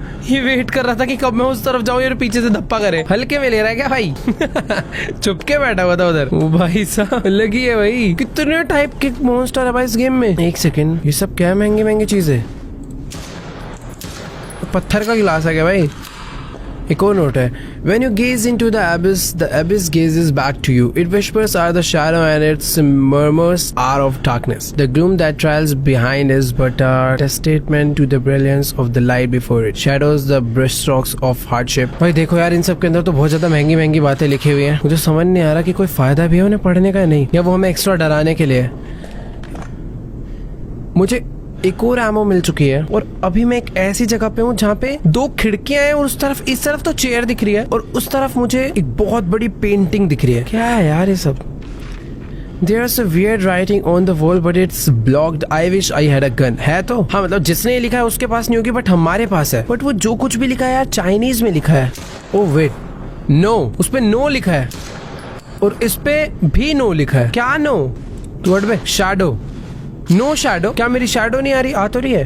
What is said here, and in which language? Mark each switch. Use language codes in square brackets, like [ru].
[hi] ये वेट कर रहा था कि कब मैं उस तरफ जाऊं, ये पीछे से धप्पा करे। हल्के में ले रहा है क्या भाई? चुपके बैठा हुआ था उधर। ओ भाई साहब, लगी है भाई। कितने टाइप के मॉन्स्टर है भाई इस गेम में। एक सेकेंड, ये सब क्या महंगी महंगी चीजें? पत्थर का गिलास है क्या भाई? एक और नोट है। [en] When you gaze into the abyss gazes back to you. It whispers are the shadow and its murmurs are of darkness. The gloom that trails behind is but a testament to the brilliance of the light before it. Shadows the brushstrokes of hardship. [hi] भाई देखो यार, इन सब के अंदर तो बहुत ज्यादा महंगी महंगी बातें लिखी हुई हैं। मुझे समझ नहीं आ रहा कि कोई फायदा भी है उन्हें पढ़ने का नहीं, या वो हमें एक्स्ट्रा डराने के लिए। मुझे एक और एमो मिल चुकी है और अभी मैं एक ऐसी जगह पे हूँ जहाँ पे 2 खिड़कियां हैं और उस तरफ, इस तरफ तो चेयर दिख रही है और उस तरफ मुझे एक बहुत बड़ी पेंटिंग दिख रही है। क्या है यार ये सब? [en] There's a weird writing on the wall but it's blocked. I wish I had a gun. [hi] है तो हाँ, मतलब जिसने ये लिखा है उसके पास नहीं होगी, बट हमारे पास है। बट वो जो कुछ भी लिखा है यार चाइनीज में लिखा है। ओह वेट, नो, उस पे नो लिखा है और इस पे भी नो लिखा है। क्या नो? वर्ड पे शैडो, नो शैडो। क्या मेरी शैडो नहीं आ रही? आ तो रही है।